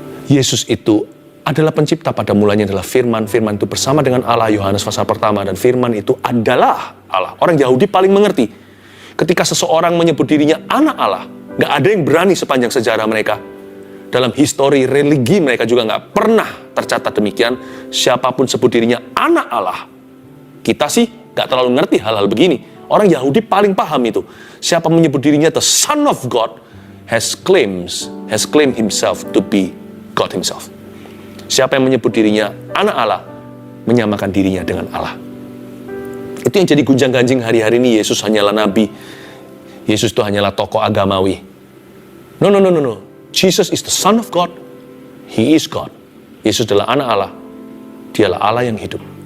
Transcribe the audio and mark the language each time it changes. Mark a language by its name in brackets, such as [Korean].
[Indonesian] Yesus itu adalah pencipta, pada mulanya adalah firman. Firman itu bersama dengan Allah, Yohanes pasal pertama, dan firman itu adalah Allah. Orang Yahudi paling mengerti. Ketika seseorang menyebut dirinya anak Allah, gak ada yang berani sepanjang sejarah mereka. Dalam histori religi mereka juga gak pernah tercatat demikian. Siapapun sebut dirinya anak Allah. Kita sih gak terlalu ngerti hal-hal begini. Orang Yahudi paling paham itu. Siapa menyebut dirinya [English] the Son of God has claimed himself to be God himself. [Indonesian] Siapa yang menyebut dirinya anak Allah, menyamakan dirinya dengan Allah. Itu yang jadi gunjang-ganjing hari-hari ini. Yesus hanyalah nabi. Yesus itu hanyalah tokoh agamawi. No. [English] Jesus is the Son of God. He is God. [Indonesian] Yesus adalah anak Allah. Dialah Allah yang hidup.